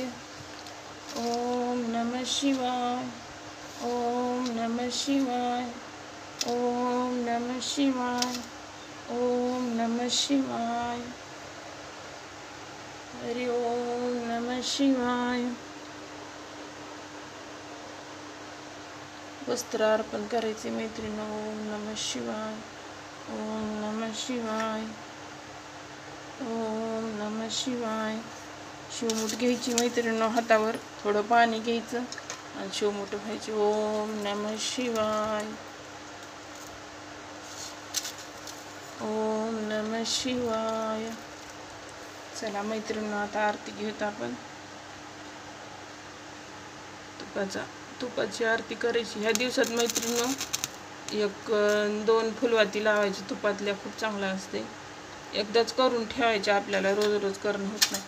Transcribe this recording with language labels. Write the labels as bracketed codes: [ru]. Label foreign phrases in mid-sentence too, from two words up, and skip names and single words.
[sa] ओम नमः शिवाय. ओम नमः शिवाय. ओम नमः शिवाय. ओम नमः शिवाय. हरि ओम नमः शिवाय. [mr] वस्त्र अर्पण करायचे मैत्रिणी. [sa] ओम नमः शिवाय. ओम नमः शिवाय. ओम नमः शिवाय. [mr] शिवमुठ घ्यायची मैत्रिणी हातावर, थोडं पाणी घ्यायचं आणि शिवमुठ व्हायची. [sa] ओम नमः शिवाय. ओम नमः शिवाय. [mr] चला मैत्रिणी, आता आरती घेऊत आपण. तुपाची आरती करायची. ह्या दिवसात मैत्रिणी 1-2 फुलवाती लावायची तुपातल्या, खूप चांगला असते. एकदाच करून ठेवायचे, आपल्याला रोज रोज करणं होत नाही.